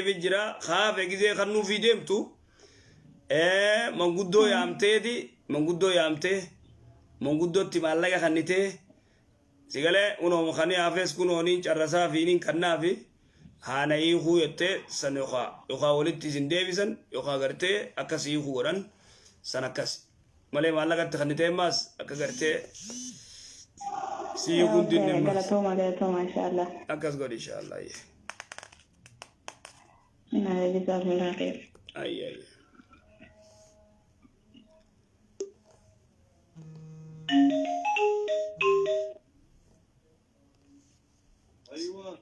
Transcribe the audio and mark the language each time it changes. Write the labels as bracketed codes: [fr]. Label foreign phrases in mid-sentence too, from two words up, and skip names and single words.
[om] jira haafe gizee kan nuufii deemtu manguddoo yaamtee manguddootti maallaqa kannitee si galee unooma kanii hafees kunooniin carrasaa fi niin kannaafi haana hiikuu jettee san yookaan walitti isin deebisan yookaan gartee akkas hiikuu godhan san akkas malee maallaqatti kannitee maas akka gartee [ar] سي يكون دين الناس قالتهم إن شاء الله. أكاس قول إن شاء الله. جزاكم الله خير. أي ايوه